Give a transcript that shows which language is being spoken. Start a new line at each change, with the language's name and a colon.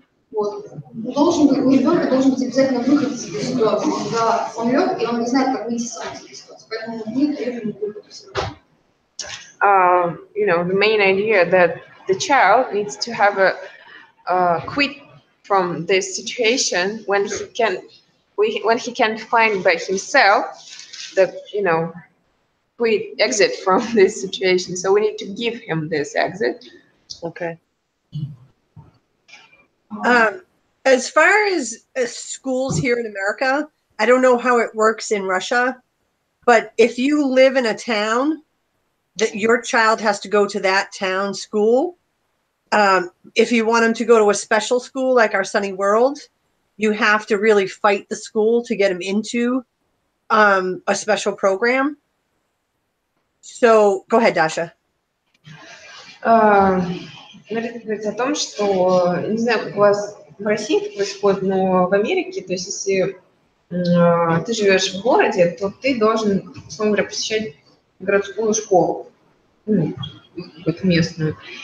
Russian: у ребенка должен быть обязательно выход из этой ситуации. Когда он лег, и он не знает, как выйти сам из этой ситуации. Поэтому мы даем ему выход из этого.
English: You know, the main idea that the child needs to have a quit from this situation when he can when he can find by himself the, quick exit from this situation. So we need to give him this exit. Okay. As far as schools here in America, I don't know how it works in Russia, but if you live in a town, that your child has to go to that town school. If you want them to go to a special school like our Sunny World, you have to really fight the school to get them into a special program. So go ahead, Dasha.
Russian: Meredith говорит о том, что, не знаю, как у вас в России это происходит, но в Америке, то есть если ты живешь в городе, то ты должен, условно говоря, посещать городскую школу, какую-то местную.